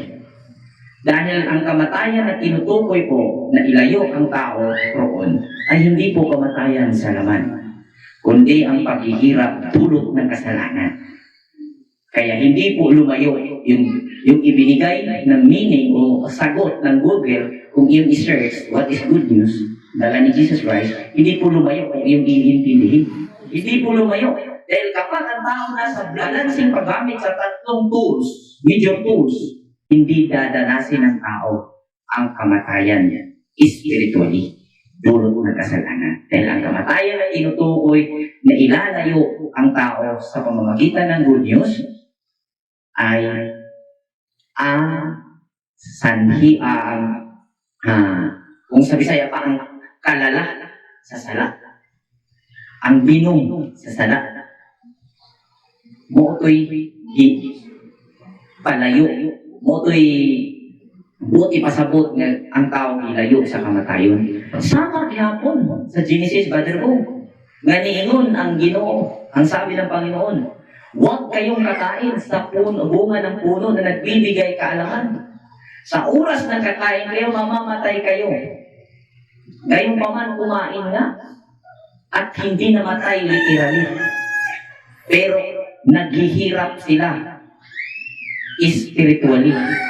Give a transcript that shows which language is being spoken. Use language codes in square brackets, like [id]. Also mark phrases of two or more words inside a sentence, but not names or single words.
[tl] Dahil ang kamatayan na tinutukoy po na ilayo ang tao roon ay hindi po kamatayan sa laman, kundi ang paghihirap dulot ng kasalanan. Kaya hindi po lumayo yung yung ibinigay ng meaning o sagot ng Google kung yung i-search [en] what is good news, [tl] dala ni Jesus Christ, hindi po lumayo kung yung iintindihin. Hindi po lumayo. Dahil kapag ang tao nasa balancing paggamit sa tatlong tools, [en] major tools, [tl] hindi dadanasin ng tao ang kamatayan niya spiritually, dulot ng kasalanan. Dahil ang kamatayan na tinutukoy na ilalayo ang tao sa pamamagitan ng [en] good news [tl] ay ang sanhi, kung sa Bisaya pa, [ceb] ang kalala sa sala. Ang binom sa sala. Mo'to'y palayo. Mo'to'y buti pasabot nga ang tao ilayo sa kamatayon. Sama gihapon sa Genesis, Brother Bo. Nga niingon ang Ginoo, [tl] ang sabi ng Panginoon, huwag kayong kakain sa bunga ng puno na nagbibigay kaalaman. Sa oras ng kakain kayo, mamamatay kayo. Gayong paman kumain nga at hindi namatay literally. Pero naghihirap sila spiritually.